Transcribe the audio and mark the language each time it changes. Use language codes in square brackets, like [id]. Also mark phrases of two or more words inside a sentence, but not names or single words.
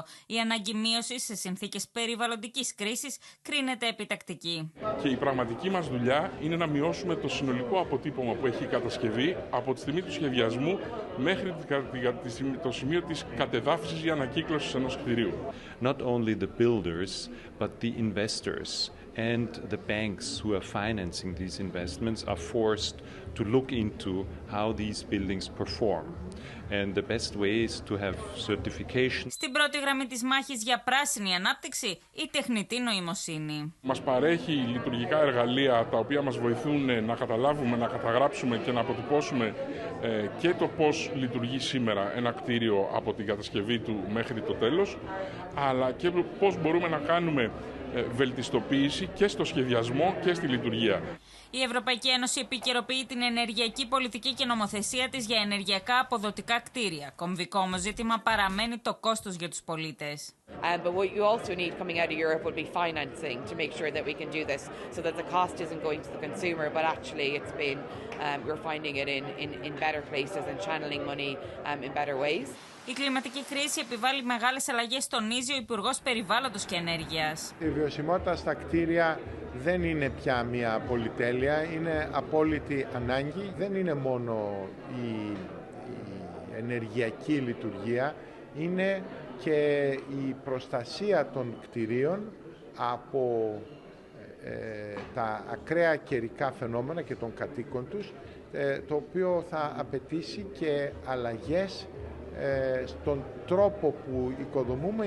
[el] Η ανάγκη μείωσης σε συνθήκες περιβαλλοντικής κρίσης κρίνεται επιτακτική. Και η πραγματική μας δουλειά είναι να μειώσουμε το συνολικό αποτύπωμα που έχει η κατασκευή από τη στιγμή του σχεδιασμού μέχρι το σημείο της κατεδάφισης ή ανακύκλωσης ενός κτηρίου. [en] Not only the builders, but the investors and the banks who are financing these investments are forced to look into how these buildings perform. And the best way is to have certification. [el] Στην πρώτη γραμμή της μάχης για πράσινη ανάπτυξη, η τεχνητή νοημοσύνη. Μας παρέχει λειτουργικά εργαλεία τα οποία μας βοηθούν να καταλάβουμε, να καταγράψουμε και να αποτυπώσουμε και το πώς λειτουργεί σήμερα ένα κτίριο από την κατασκευή του μέχρι το τέλος, αλλά και πώς μπορούμε να κάνουμε βελτιστοποίηση και στο σχεδιασμό και στη λειτουργία. Η Ευρωπαϊκή Ένωση επικαιροποιεί την ενεργειακή πολιτική και νομοθεσία της για ενεργειακά αποδοτικά κτίρια. Κομβικό όμως ζήτημα παραμένει το κόστος για τους πολίτες. [en] But what you also need coming out of Europe would be financing to make sure that we can do this so that the cost isn't going to the consumer, but actually it's been, we're finding it in better places and channeling money in better ways. [el] Η κλιματική κρίση επιβάλλει μεγάλες αλλαγές, τονίζει ο Υπουργός Περιβάλλοντος και Ενέργειας. Η βιωσιμότητα στα κτίρια δεν είναι πια μια πολυτέλεια, είναι απόλυτη ανάγκη. Δεν είναι μόνο η ενεργειακή λειτουργία, είναι και η προστασία των κτιρίων από τα ακραία καιρικά φαινόμενα και των κατοίκων τους, το οποίο θα απαιτήσει και αλλαγές στον τρόπο που οικοδομούμε.